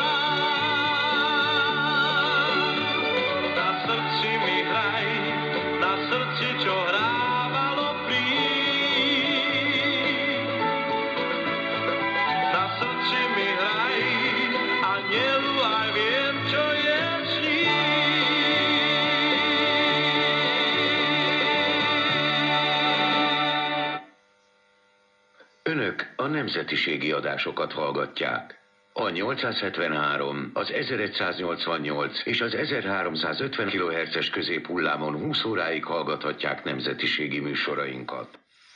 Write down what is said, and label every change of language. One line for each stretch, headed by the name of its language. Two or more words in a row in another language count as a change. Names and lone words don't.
Slovak: Na srdci mi hraj, na srdci, čo hrávalo príď. Na srdci mi hraj a nelúhaj, viem, čo je sníh.
Hungarian: Önök a nemzetiségi adásokat hallgatják. A 873, az 1188 és az 1350 kHz-es középhullámon 20 óráig hallgathatják nemzetiségi műsorainkat.